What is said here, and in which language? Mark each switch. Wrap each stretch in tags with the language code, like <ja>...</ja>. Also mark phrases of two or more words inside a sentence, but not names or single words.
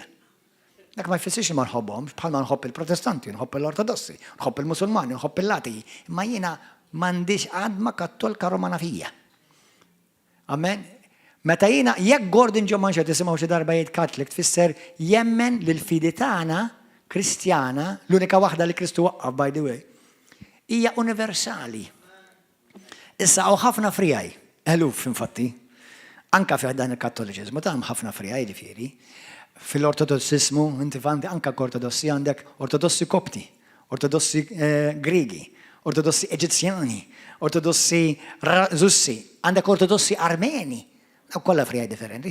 <mt>Dak ma jfissirx ma nħobbhom, bħalma nħobb il-Protestanti, nħobb l-Ortodossi, nħobb il-Musulmani, nħobb il-Latiji, imma jiena m'għandix għadma kattolka Romana fija. Amen? Meta jiena jekk Gordon John Manche tisimgħu xi darba jgħid Catholic tfisser jemmen li l-fidi tagħna Kristjana, l-unika waħda li Kristu waqqaf</mt> <en>by the way,</en> <mt>hija universali. Issa hawn ħafna frijaj, eluf infatti, anka fi dan il-Kattoliċiżmu tagħhom ħafna frijaj ġifieri. Fil-Ortodossismu, inti fanti anka ortodossi għandek ortodossi kopti, ortodossi Grigi, ortodossi Eġizzjani, ortodossi Russi, għandek ortodossi Armeni, daw kollha frijaj differenti.</mt>